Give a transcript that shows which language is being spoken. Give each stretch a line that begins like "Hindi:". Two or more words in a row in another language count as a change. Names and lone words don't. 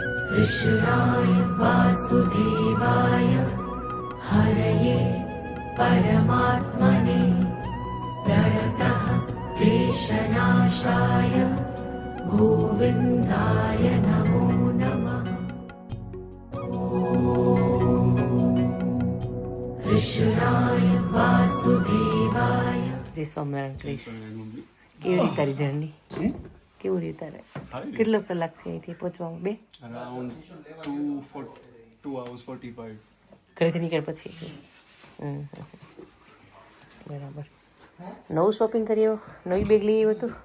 Sanskrit: कृष्णाय वासुदेवाय हरये परमात्मने प्रणतः क्लेशनाशाय गोविन्दाय नमो नमः। कृष्णाय वासुदेवाय।
Gujarati: જય સ્વામિનારાયણ ક્રિશ, કેવી રીતે તારી જર્ની? કેવું રહ્યું તારે? કેટલો કલાક થઈ અહીંથી પહોંચવામાં? બે
English: અરાઉન્ડ 2 hours 45.
Gujarati: ઘરેથી નીકળ પછી? બરાબર. નવું શોપિંગ કર્યો? નવી બેગ લઈ આવ્યો તું?